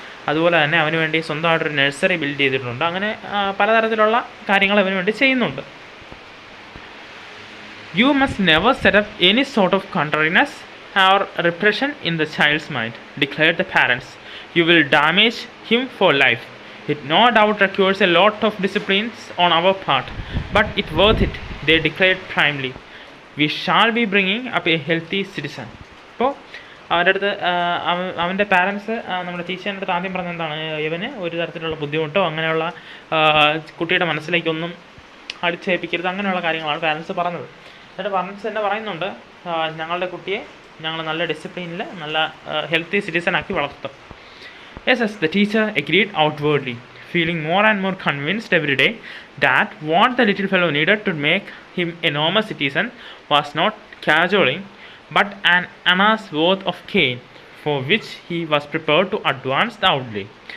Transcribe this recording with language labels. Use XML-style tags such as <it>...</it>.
<ml>അതുപോലെ തന്നെ അവന് വേണ്ടി സ്വന്തമായിട്ടൊരു നഴ്സറി ബിൽഡ് ചെയ്തിട്ടുണ്ട്. അങ്ങനെ പലതരത്തിലുള്ള കാര്യങ്ങൾ അവന് വേണ്ടി ചെയ്യുന്നുണ്ട്.</ml> <en>You must never set up any sort of contrariness or repression in the child's mind, declared the parents. You will damage him for life. It no doubt requires a lot of disciplines on our part, but it's worth it, they declared primly. We shall be bringing up a healthy citizen.</en> <ml>അപ്പോൾ അവൻ്റെ അടുത്ത് അവൻ്റെ parents നമ്മുടെ ടീച്ചറിൻ്റെ അടുത്ത് ആദ്യം പറഞ്ഞത് എന്താണ്, ഇവന് ഒരു തരത്തിലുള്ള ബുദ്ധിമുട്ടോ അങ്ങനെയുള്ള കുട്ടിയുടെ മനസ്സിലേക്കൊന്നും അടിച്ചേൽപ്പിക്കരുത്, അങ്ങനെയുള്ള കാര്യങ്ങളാണ് പാരൻസ് പറഞ്ഞത്. എന്നിട്ട് പാരൻസ് തന്നെ പറയുന്നുണ്ട്, ഞങ്ങളുടെ കുട്ടിയെ ഞങ്ങൾ നല്ല ഡിസിപ്ലിനിൽ നല്ല ഹെൽത്തി സിറ്റിസൺ ആക്കി വളർത്തും.</ml> <en>Yes, the teacher agreed outwardly, feeling more and more convinced every day that what the little fellow needed to make him a normal citizen was not cajoling, but an anna's worth of cane, for which he was prepared to advance the outlay.</en>